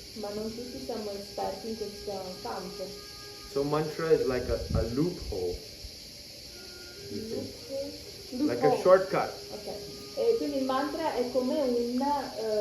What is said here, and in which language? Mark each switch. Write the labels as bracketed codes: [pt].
[it] ma non tutti siamo esperti in questo campo. [en] So mantra is like a loophole, you see? Like a shortcut. [it] Ok, e quindi il mantra è come una